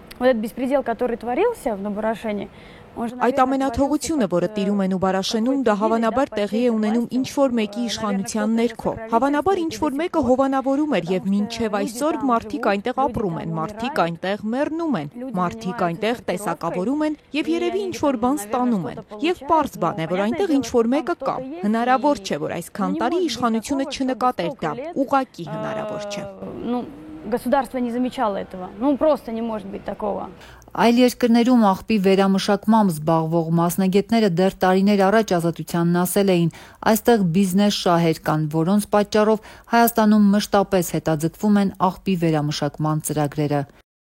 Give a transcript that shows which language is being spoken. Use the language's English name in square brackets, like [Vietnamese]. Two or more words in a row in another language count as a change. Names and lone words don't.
[Armenian] Այդ ամենաթողությունը, որը տիրում է Նուբարաշենում, դա հավանաբար տեղի է ունենում ինչ-որ մեկի իշխանության ներքո։ Հավանաբար ինչ-որ մեկը հովանավորում էր եւ մինչեւ այսօր մարդիկ այնտեղ ապրում են, մարդիկ այնտեղ մեռնում են, մարդիկ այնտեղ տեսակավորում են եւ երևի ինչ-որ բան ստանում են։ Եվ պարզ բան է, որ այնտեղ ինչ-որ մեկը կա։ Հնարավոր չէ, որ այսքան տարի իշխանությունը չնկատեր դա։ Ուղղակի հնարավոր չէ։ [Russian] Государство не замечало этого. Просто не может быть такого. [Armenian] Այլ երկրներում աղբի վերամշակմամբ զբաղվող մասնագետները դեռ տարիներ առաջ Ազատությանն ասել էին, այստեղ բիզնես շահեր կան, որոնց պատճառով Հայաստանում մշտապես հետաձգվում են աղբի վերամշակման ծրագրերը։